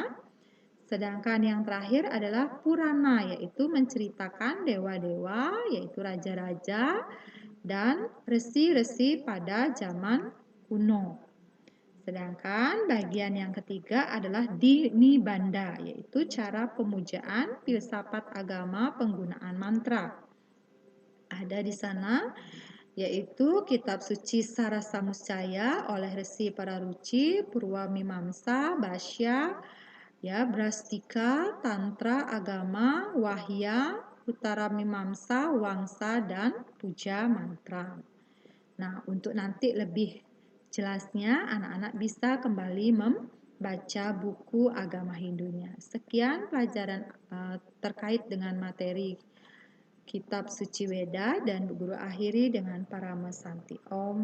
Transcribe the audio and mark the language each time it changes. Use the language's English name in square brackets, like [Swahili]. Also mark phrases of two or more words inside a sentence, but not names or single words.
[Indonesian] Sedangkan yang terakhir adalah Purana, yaitu menceritakan dewa-dewa, yaitu raja-raja, dan resi-resi pada zaman kuno. Sedangkan bagian yang ketiga adalah Dinibanda, yaitu cara pemujaan, filsafat agama, penggunaan mantra. Ada di sana yaitu kitab suci Sarasamuscaya oleh Resi Pararuci, Purwamimamsa, Bhashya, ya, Brastika, Tantra, Agama, Wahya, Utara Mimamsa, Wangsa, dan Puja Mantra. Nah, untuk nanti lebih jelasnya, anak-anak bisa kembali membaca buku agama Hindunya. Sekian pelajaran terkait dengan materi Kitab Suci Weda, dan guru akhiri dengan Parama Santi.